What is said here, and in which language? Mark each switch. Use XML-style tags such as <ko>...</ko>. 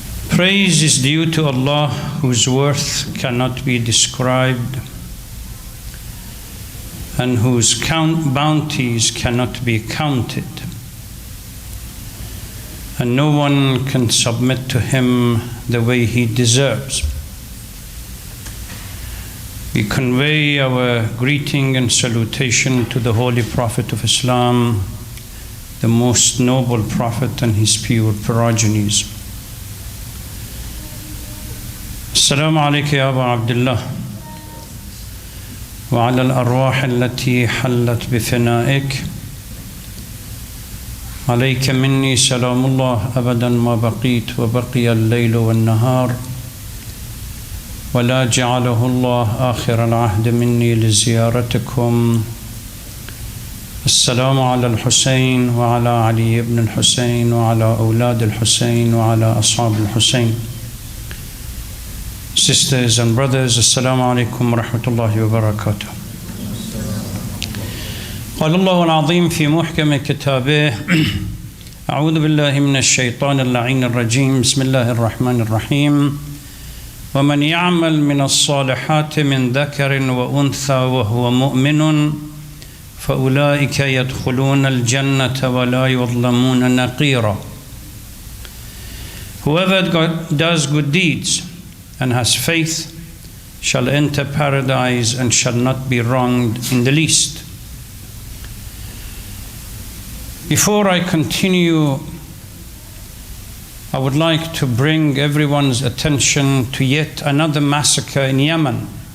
<en>Praise is due to Allah, whose worth cannot be described and whose bounties cannot be counted, and no one can submit to Him the way He deserves. We convey our greeting and salutation to the Holy Prophet of Islam, the most noble Prophet and his pure progenies.</en> <ar>السلام عليك يا أبا عبد الله وعلى الأرواح التي حلت بفنائك، عليك مني سلام الله أبدا ما بقيت وبقي الليل والنهار، ولا جعله الله آخر العهد مني لزيارتكم. السلام على الحسين وعلى علي بن الحسين وعلى أولاد الحسين وعلى أصحاب الحسين.</ar> <en>Sisters and brothers,</en> <ar>Assalamu alaikum wa rahmatullahi wa barakatuh. قال الله العظيم في محكم كتابه أعوذ بالله من الشيطان اللعين الرجيم بسم الله الرحمن الرحيم ومن يعمل من الصالحات من ذكر وأنثى وهو مؤمن فأولئك يدخلون الجنة ولا يظلمون نقيرا.</ar> <en>Whoever does good deeds and has faith shall enter paradise and shall not be wronged in the least. Before I continue, I would like to bring everyone's attention to yet another massacre in Yemen.</en>